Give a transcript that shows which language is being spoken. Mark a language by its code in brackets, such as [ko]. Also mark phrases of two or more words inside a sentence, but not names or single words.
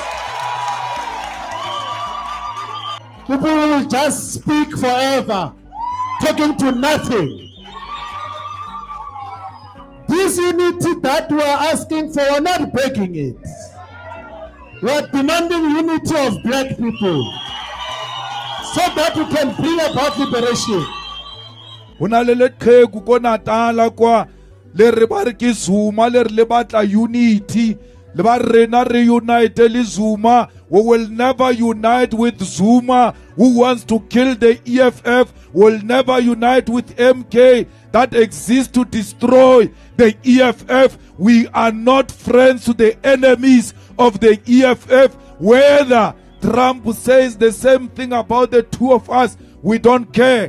[en] People will just speak forever, talking to nothing. This unity that we are asking for, we are not begging it. We are demanding unity of black people so that we can bring about liberation. [st] Hona le leqheku ko Natala kwa le re ba re ke Zuma le re le batla unity le ba rena reunite le Zuma. [en] We will never unite with Zuma who wants to kill the EFF. We will never unite with MK that exists to destroy the EFF. We are not friends to the enemies of the EFF. Whether Trump says the same thing about the two of us, we don't care.